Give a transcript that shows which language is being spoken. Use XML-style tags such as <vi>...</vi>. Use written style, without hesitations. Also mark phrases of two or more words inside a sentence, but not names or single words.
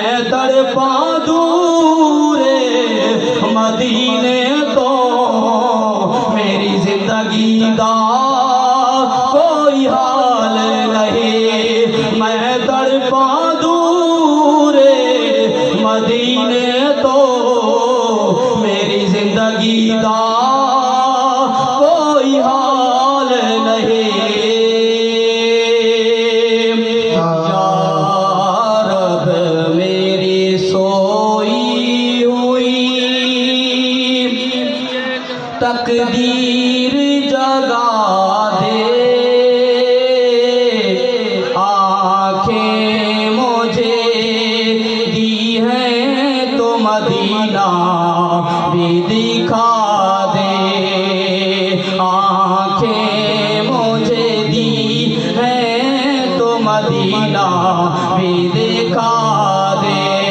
<pa>تڑپاں دورے مدینے توں میری زندگی دا کوئی حال نہیں. میں تڑپاں دورے مدینے توں میری زندگی دا کوئی حال نہیں.</pa> <ur>یا رب میری سوئی ہوئی تقدیر جگا دے, آنکھیں مجھے دی ہیں تو مدینہ بھی دکھا دے. آنکھیں مجھے دی ہیں تو مدینہ بھی دکھا دے.</ur>